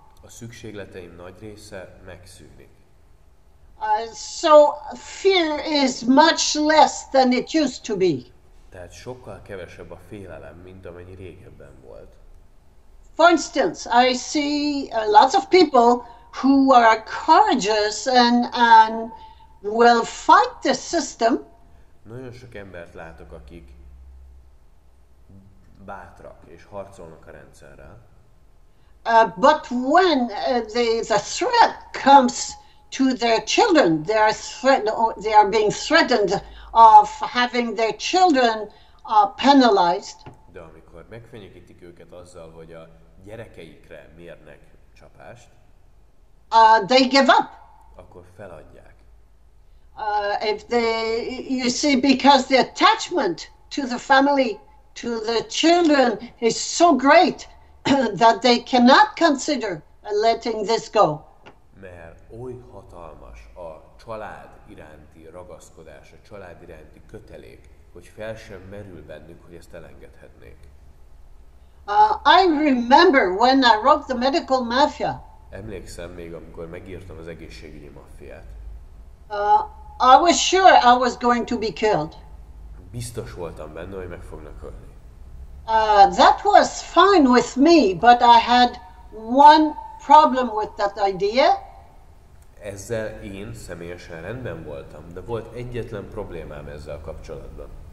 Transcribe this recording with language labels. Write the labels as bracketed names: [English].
[Hungarian] A szükségleteim nagy része megszűnik. [English] So fear is much less than it used to be. [Hungarian] Tehát sokkal kevesebb a félelem, mint amennyi régebben volt. [English] For instance, I see lots of people who are courageous and will fight the system. [Hungarian] Nagyon sok embert látok, akik bátrak és harcolnak a rendszerrel. [English] But when the threat comes to their children, they are being threatened of having their children penalized. [Hungarian] De de amikor megfenyegítik őket azzal, hogy a gyerekeikre mérnek csapást, [English] they give up. [Hungarian] akkor feladják. [English] If you see, because the attachment to the family, to the children is so great that they cannot consider letting this go. [Hungarian] Mert oly hatalmas a család iránti ragaszkodás, a család iránti kötelék, hogy fel sem merül bennük, hogy ezt elengedhetnék. [English] I remember when I wrote the Medical Maffia. [Hungarian] Emlékszem még, amikor megírtam az Egészségügyi Maffiát. [English] I was sure I was going to be killed. [Hungarian] Biztos voltam benne, hogy meg fognak ölni. [English] That was fine with me, but I had one problem with that idea. [Hungarian] Ezzel én személyesen rendben voltam, de volt egyetlen problémám ezzel kapcsolatban.